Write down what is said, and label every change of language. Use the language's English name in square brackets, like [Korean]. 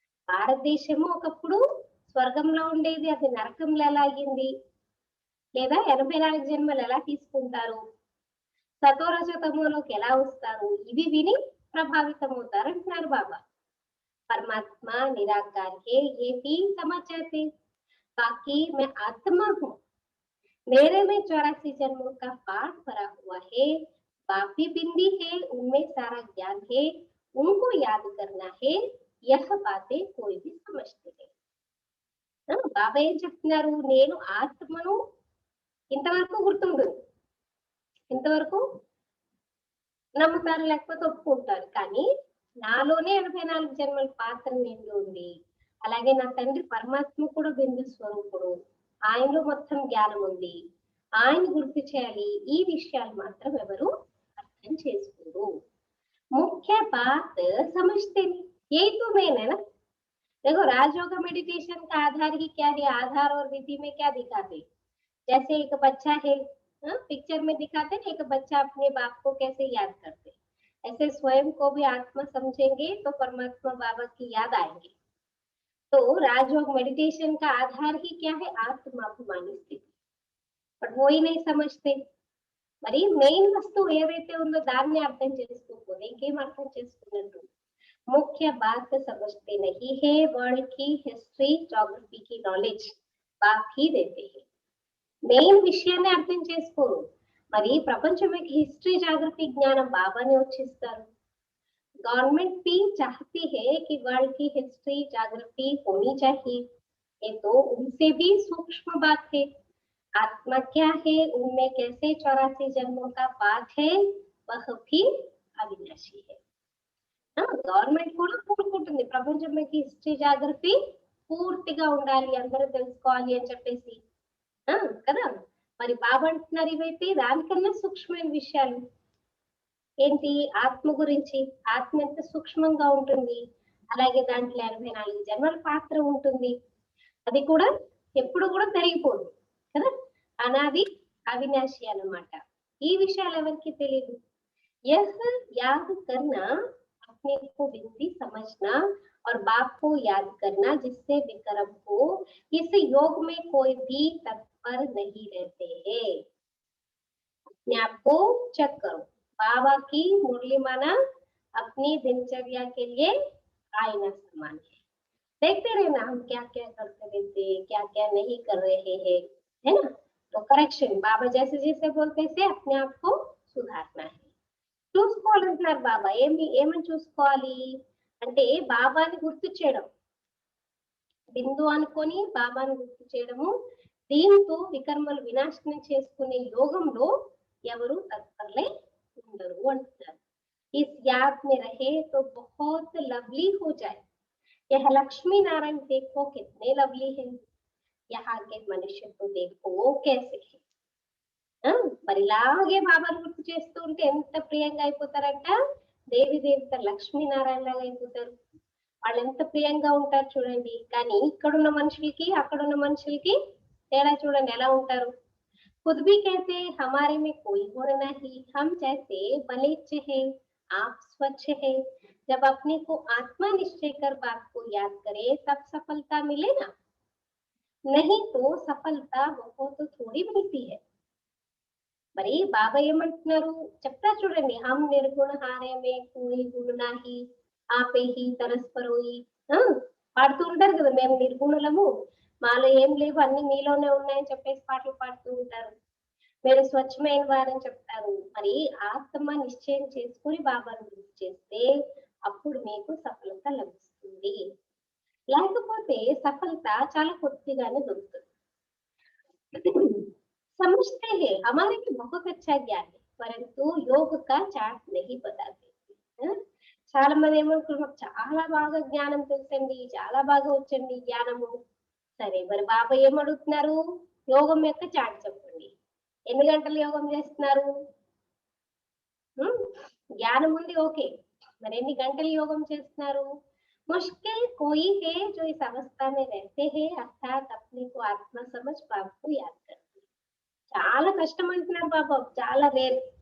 [Telugu] భారతదేశము ఒకప్పుడు స్వర్గంలో ఉండేది, అది నరకంలో ఎలా అయ్యింది, లేదా 84 జన్మలు ఎలా తీసుకుంటారు, సతో రజో తమోలోకి ఎలా వస్తారు, ఇవి విని ప్రభావితం అవుతారు అంటున్నారు బాబా. [Hindi] పరమాత్మ నిరాకార్ హే ये भी समझ जाते, बाकी मैं आत्मा हूँ, मेरे में 84 जन्मों का पाठ भरा हुआ है, बाकी बिंदी है उनमें सारा ज्ञान है, उनको याद करना है, यह बातें कोई भी समझते हैं. [Telugu] బాబా ఏం చెప్తున్నారు, నేను ఆత్మను ఇంతవరకు గుర్తుండదు, ఇంతవరకు నమ్ముతారు లేకపోతే ఒప్పుకుంటారు, కానీ నాలోనే 84 జన్మల పాత్ర నిండి ఉంది. అలాగే నా తండ్రి పరమాత్మ కూడా బిందు స్వరూపుడు, ఆయనలో మొత్తం జ్ఞానం ఉంది, ఆయన గుర్తు చేయాలి. ఈ విషయాలు మాత్రం ఎవరు అర్థం చేసుకోరు. [Hindi] ముఖ్య బాత్ समझते नहीं, यही तो मेन है ना. देखो राजयोग मेडिटेशन का आधार ही क्या है, आधार और विधि में क्या दिखाते, जैसे एक बच्चा है, पिक्चर में दिखाते ना, एक बच्चा अपने बाप को कैसे याद करते, ऐसे स्वयं को भी आत्मा समझेंगे तो परमात्मा बाबा की याद आएंगे. तो राजयोग मेडिटेशन का आधार ही क्या है, [Telugu] ఆత్మాభిమాని స్థితి. [Hindi] బట్ वो ही नहीं समझते. [Telugu] మరి మెయిన్ వస్తువు ఏదైతే ఉందో దాన్ని అర్థం చేసుకోకపోతే ఇంకేం అర్థం చేసుకున్నట్టు. [Hindi] ముఖ్య బాత్ समझते नहीं है, वर्ल्ड की हिस्ट्री ज्योग्राफी की नॉलेज బాకీ देते हैं. [Telugu] మెయిన్ విషయాన్ని అర్థం చేసుకోరు. మరి ప్రపంచం యొక్క హిస్టరీ జాగ్రఫీ జ్ఞానం బాబానే వచ్చిస్తారు. [Hindi] गवर्नमेंट भी चाहती है कि वर्ल्ड की हिस्ट्री ज्योग्राफी होनी चाहिए, ये तो उनसे भी सूक्ष्म बात है. आत्मा क्या है, उनमें कैसे 84 जन्मों का बात है, वह भी अविनाशी है. [Telugu] గవర్నమెంట్ కూడా కోరుకుంటుంది ప్రపంచం యొక్క హిస్టరీ జాగ్రఫీ పూర్తిగా ఉండాలి, అందరూ తెలుసుకోవాలి అని చెప్పేసి, కదా. మరి బాబా అంటున్నారు ఇవైతే దానికన్నా సూక్ష్మమైన విషయాలు. ఏంటి, ఆత్మ గురించి. ఆత్మ ఎంత సూక్ష్మంగా ఉంటుంది, అలాగే దాంట్లో 84 జన్మల పాత్ర ఉంటుంది, అది కూడా ఎప్పుడు కూడా పెరిగిపోదు కదా, అనాది అవినాశి అన్నమాట. ఈ విషయాలు ఎవరికి తెలియదు. [Hindi] यह याद करना, अपने को बिंदी समझना और बाप को याद करना जिससे विक्रम हो, इस योग में कोई भी तत्पर नहीं रहते हैं. अपने आप को चेक करो. बाबा की मुरली माना अपनी दिनचर्या के लिए आईना समान है. देखते रहना हम क्या क्या करते रहते, क्या क्या नहीं कर रहे हैं, है ना. तो करेक्शन बाबा जैसे जैसे बोलते से अपने आप को सुधारना है. [Telugu] చూసుకోవాలంటున్నారు బాబా. ఏమని చూసుకోవాలి అంటే బాబాని గుర్తు చేయడం, బిందు అనుకొని బాబాని గుర్తు చేయడము. దీంతో వికర్మలు వినాశనం చేసుకునే యోగంలో ఎవరు తత్పరలే ఉండరు అంటున్నారు. [Hindi] इस याद में रहे तो बहुत लवली हो जाए. यह लक्ष्मी नारायण देखो कितने लवली है, यहाँ के मनुष्य तो देखो कैसे है. [Telugu] మరి ఇలాగే బాబాను గుర్తు చేస్తూ ఉంటే ఎంత ప్రియంగా అయిపోతారంట, దేవి దేవత లక్ష్మీనారాయణ లాగా అయిపోతారు. వాళ్ళు ఎంత ప్రియంగా ఉంటారు చూడండి. కానీ ఇక్కడున్న మనుషులకి అక్కడున్న మనుషులకి తేడా చూడండి ఎలా ఉంటారు. [Hindi] खुद भी कहते हमारे में कोई गुण नहीं, हम जैसे बलिच्छ है, आप स्वच्छ है. जब अपने को आत्मा निश्चय कर बात को याद करे तब सफलता मिले ना, नहीं तो सफलता बहुत थोड़ी मिलती है. [Telugu] మరి బాబా ఏమంటున్నారు చెప్తా చూడండి. [Hindi] హం నిర్గుణ హారే మే కోయి గుణ నాహి, [Telugu] ఆపేహి తరస్పరోయి ఆ! పాడుతూ ఉంటారు కదా! మేము నిర్గుణులము. మాలో ఏం లేవు అన్నీ మీలోనే ఉన్నాయని చెప్పేసి పాటలు పాడుతూ ఉంటారు. మీరు స్వచ్ఛమైన వారని చెప్తారు. మరి ఆత్మ నిశ్చయం చేసుకొని బాబాను గుర్తు చేస్తే అప్పుడు మీకు సఫలత లభిస్తుంది. లేకపోతే సఫలత చాలా కొద్దిగానే దొరుకుతుంది. [Hindi] समझते हैं हमारे में बहुत अच्छा ज्ञान है परंतु योग का चार्ट नहीं बताते ఆ? [Telugu] చాలా మంది ఏమనుకుంటారు మాకు చాలా బాగా జ్ఞానం తెలుసండి చాలా బాగా వచ్చండి జ్ఞానము సరే మరి బాబా ఏమడుగుతున్నారు యోగం యొక్క చాట్ చెప్పండి ఎన్ని గంటలు యోగం చేస్తున్నారు హ్మ్? [Hindi] ज्ञान [Telugu] ఉంది ఓకే మరి ఎన్ని గంటలు యోగం చేస్తున్నారు [Hindi] मुश्किल कोई है जो इस अवस्था में रहते हैं अर्थात अपने को आत्मा समझ पाप को याद कर [Telugu] చాలా కష్టం అంటున్నారు బాబా చాలా రేర్